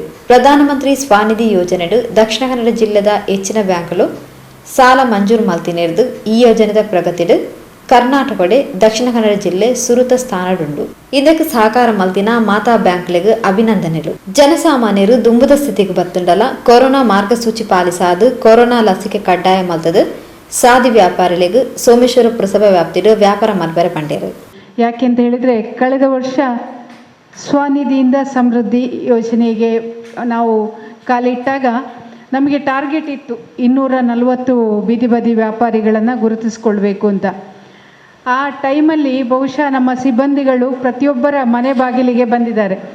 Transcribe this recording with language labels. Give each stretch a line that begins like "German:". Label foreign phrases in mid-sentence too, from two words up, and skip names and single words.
Tulu: ಪ್ರಧಾನಮಂತ್ರಿ ಸ್ವಾನಿಧಿ ಯೋಜನೆಡು ದಕ್ಷಿಣ ಕನ್ನಡ ಜಿಲ್ಲೆದ ಹೆಚ್ಚಿನ ಬ್ಯಾಂಕುಲು ಸಾಲ ಮಂಜೂರು ಮಲ್ತಿನೇರ್ದು ಈ ಯೋಜನೆದ ಪ್ರಗತಿಡು ಕರ್ನಾಟಕಡೆ ದಕ್ಷಿಣ ಕನ್ನಡ ಜಿಲ್ಲೆ ಸುರುತ ಸ್ಥಾನಡುಂಡು. ಇದಕ್ಕೆ ಸಹಕಾರ ಮಲ್ತಿನ ಮಾತಾ ಬ್ಯಾಂಕ್ಲೆಗ್ ಅಭಿನಂದನೆಗಳು. ಜನಸಾಮಾನ್ಯರು ದುಂಬುದ ಸ್ಥಿತಿಗೆ ಬತ್ತುಂಡಲ ಕೊರೋನಾ ಮಾರ್ಗಸೂಚಿ ಪಾಲಿಸಾದು ಕೊರೋನಾ ಲಸಿಕೆ ಕಡ್ಡಾಯ ಮಲ್ತದು ಸಾದಿ ವ್ಯಾಪಾರಿಗಳಿಗೂ ಸೋಮೇಶ್ವರ ಪುರಸಭಾ ವ್ಯಾಪ್ತಿಡು ವ್ಯಾಪಾರ ಮಲ್ಬೆರೆ ಪಂಡೇರು.
Kannada: ಯಾಕೆಂತ ಹೇಳಿದರೆ ಕಳೆದ ವರ್ಷ ಸ್ವನಿಧಿಯಿಂದ ಸಮೃದ್ಧಿ ಯೋಜನೆಗೆ ನಾವು ಕಾಲಿಟ್ಟಾಗ ನಮಗೆ ಟಾರ್ಗೆಟ್ ಇತ್ತು 240 ಬೀದಿ ಬದಿ ವ್ಯಾಪಾರಿಗಳನ್ನು ಗುರುತಿಸ್ಕೊಳ್ಬೇಕು ಅಂತ. ಆ ಟೈಮಲ್ಲಿ ಬಹುಶಃ ನಮ್ಮ ಸಿಬ್ಬಂದಿಗಳು ಪ್ರತಿಯೊಬ್ಬರ ಮನೆ ಬಾಗಿಲಿಗೆ ಬಂದಿದ್ದಾರೆ.